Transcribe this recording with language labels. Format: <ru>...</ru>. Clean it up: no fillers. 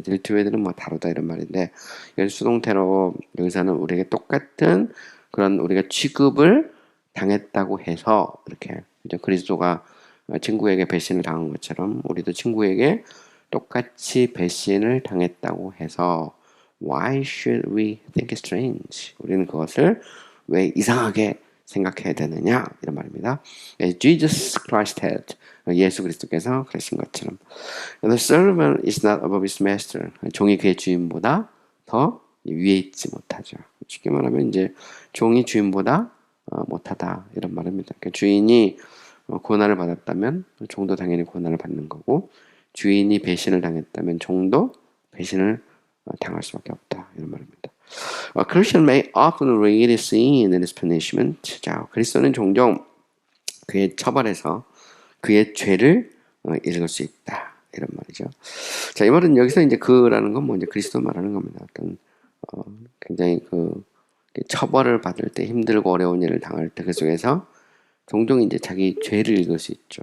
<ko>딜투웨드는 뭐 다르다 이런 말인데 이건 수동태로 여기서는 우리에게 똑같은 그런 우리가 취급을 당했다고 해서 이렇게 그리스도가 친구에게 배신을 당한 것처럼 우리도 친구에게 똑같이 배신을 당했다고 해서</ko> <en>Why should we think it's strange?</en> <ko>우리는 그것을 왜 이상하게 생각해야 되느냐 이런 말입니다.</ko> <en>Jesus Christ had</en> <ko>예수 그리스도께서 그러신 것처럼</ko> <en>The servant is not above his master.</en> <ko>종이 그의 주인보다 더 위에 있지 못하죠. 쉽게 말하면 이제 종이 주인보다 못하다 이런 말입니다. 그러니까 주인이 고난을 받았다면 종도 당연히 고난을 받는 거고 주인이 배신을 당했다면 종도 배신을 당할 수밖에 없다 이런 말입니다.</ko> <en>A Christian may often read sin in his punishment.</en> <ko>자, 그리스도는 종종 그의 처벌에서 그의 죄를 읽을 수 있다 이런 말이죠. 자, 이 말은 여기서 이제 그라는 건 뭐 이제 그리스도 말하는 겁니다. 어떤 굉장히 처벌을 받을 때 힘들고 어려운 일을 당할 때 그 속에서 종종 이제 자기 죄를 읽을 수 있죠.</ko>